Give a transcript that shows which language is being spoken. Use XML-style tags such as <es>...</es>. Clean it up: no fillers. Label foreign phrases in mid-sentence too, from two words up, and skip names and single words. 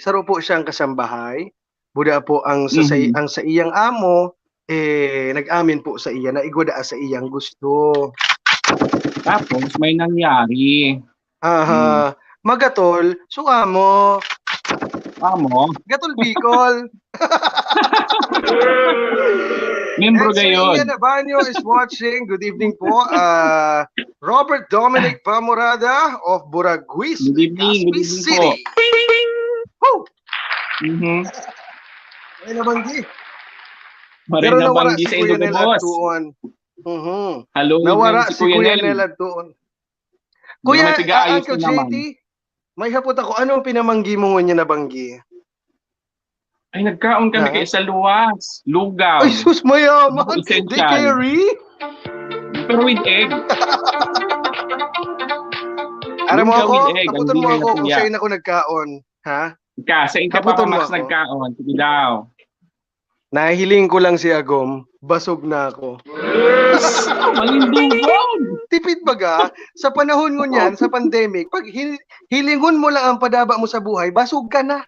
<bik>Saro po siyang kasambahay. Buda po ang sa iyang amo nag-amin po sa iya na igwada sa iyang gusto.</bik> <tl>Tapos may nangyari.</tl> <bik>Magatol, amo. Gatol Bicol. Membro gayon.</bik> <en>Ian Abanyo is watching. Good evening po. Robert Dominic Pamorada of Buraguis, Good evening City.</en> <bik>po. Ay nabanggi. Maray na banggi sa Indo na boss.</bik> <en>Hello,</en> <bik>nawara si Kuya Nel. Kuya, Uncle JT, may hapot ako. Anong pinamanggi mo niya na banggi? Ay, nagkaon kami kay sa luwas. Lugaw. Ay, sus, mayaman.</bik> <en>They carry? Pero with egg.</en> <tl>Alam mo Lugaw ako,</tl> <en>with egg.</en> <bik>kaputan mo ako kung sa'yo na ako nagkaon. Ha? Sa inyo pa Max nagkaon. Sige daw. Nahiling ko lang si Agom, basog na ako. Malindungon! Tipid baga, sa panahon mo niyan, sa pandemic, pag hilingon mo lang ang padaba mo sa buhay, basog ka na.</bik>